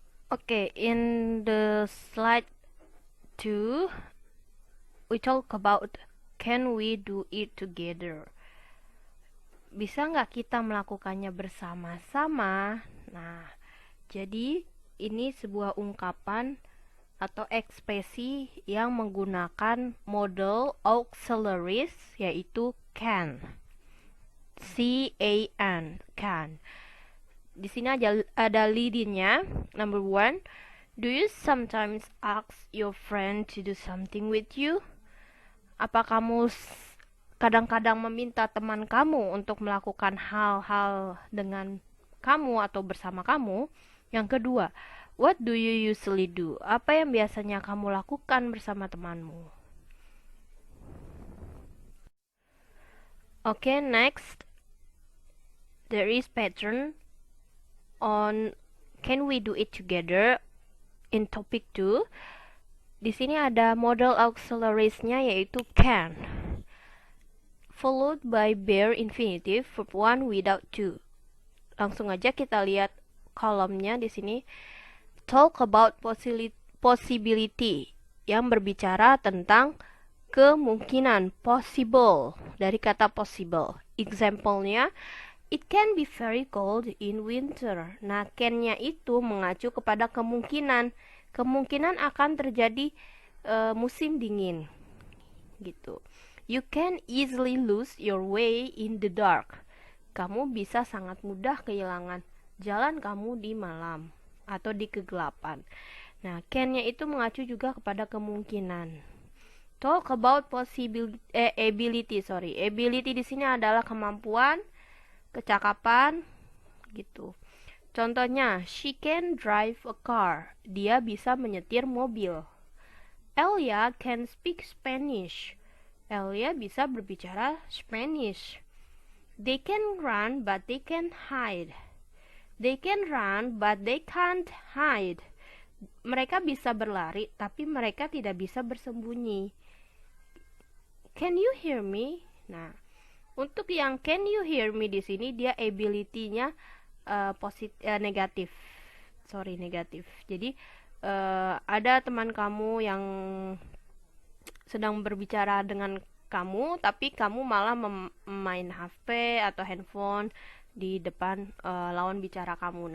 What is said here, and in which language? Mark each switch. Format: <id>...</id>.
<en>Okay, in the slide 2, we talk about can we do it together.</en> <id>Bisa nggak kita melakukannya bersama-sama? Nah, jadi ini sebuah ungkapan atau ekspresi yang menggunakan model auxiliaries yaitu can. C-A-N, can. Di sini ada lead-nya.</id> <en>Number 1, do you sometimes ask your friend to do something with you?</en> <id>Apa kamu kadang-kadang meminta teman kamu untuk melakukan hal-hal dengan kamu atau bersama kamu? Yang kedua,</id> <en>what do you usually do?</en> <id>Apa yang biasanya kamu lakukan bersama temanmu?</id> <en>Okay, next. There is pattern on can we do it together in topic 2.</en> <id>Di sini ada model auxiliaries-nya yaitu can,</id> <en>followed by bare infinitive verb 1 without to.</en> <id>Langsung aja kita lihat kolomnya di sini.</id> <en>Talk about possibility</en> <id>yang berbicara tentang kemungkinan, possible, dari kata possible.</id> <en>Example-nya, it can be very cold in winter.</en> <id>Nah, can-nya itu mengacu kepada kemungkinan. Kemungkinan akan terjadi musim dingin. Gitu.</id> <en>You can easily lose your way in the dark.</en> <id>Kamu bisa sangat mudah kehilangan jalan kamu di malam atau di kegelapan. Nah, can-nya itu mengacu juga kepada kemungkinan.</id> <en>Talk about ability.</en> <id>Ability di sini adalah kemampuan, kecakapan, gitu. Contohnya,</id> <en>she can drive a car.</en> <id>Dia bisa menyetir mobil.</id> <en>Elia can speak Spanish.</en> <id>Elia bisa berbicara Spanish.</id> <en>They can run but they can hide. They can run but they can't hide.</en> <id>Mereka bisa berlari tapi mereka tidak bisa bersembunyi.</id> <en>Can you hear me?</en> <id>Nah, untuk yang can you hear me di sini dia ability-nya negatif. Negatif. Jadi ada teman kamu yang sedang berbicara dengan kamu, tapi kamu malah main HP atau handphone di depan lawan bicara kamu.</id>